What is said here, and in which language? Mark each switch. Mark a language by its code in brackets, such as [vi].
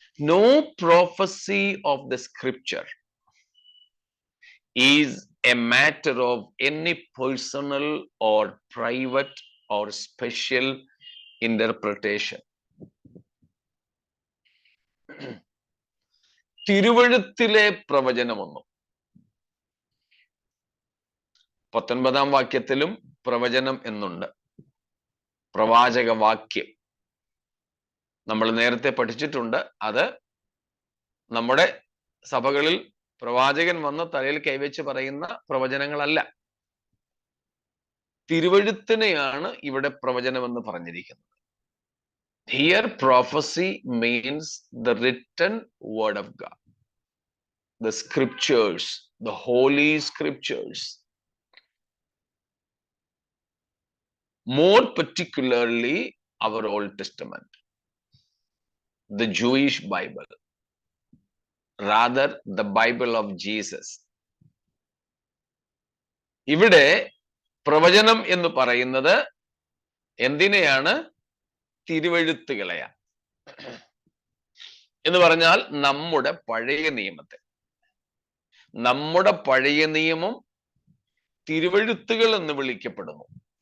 [en] No prophecy of the scripture is a matter of any personal or private or special interpretation. [ml] തിരുവഴുത്തിലെ പ്രവചനമൊന്നും, 19ാം വാക്യത്തിലും പ്രവചനം എന്നുണ്ട്, പ്രവാചക വാക്യം. നമ്മൾ നേരത്തെ പഠിച്ചിട്ടുണ്ട്. അത് നമ്മുടെ സഭകളിൽ പ്രവാചകൻ വന്ന് തലയിൽ കൈവച്ച് പറയുന്ന പ്രവചനങ്ങളല്ല. തിരുവഴുത്തിനെയാണ് ഇവിടെ പ്രവചനമെന്ന് പറഞ്ഞിരിക്കുന്നത്. [en] Here prophecy means the written word of God, the scriptures, the holy scriptures. More particularly our Old Testament. the Jewish Bible, rather the Bible of Jesus. [ml] ഇവിടെ പ്രവചനം എന്ന് പറയുന്നത് എന്തിനെയാണ്? തിരുവെഴുത്തുകളെയാ. എന്ന് പറഞ്ഞാൽ നമ്മുടെ പഴയ നിയമത്തെ. നമ്മുടെ പഴയ നിയമം തിരുവെഴുത്തുകൾ എന്ന് വിളിക്കപ്പെടുന്നു.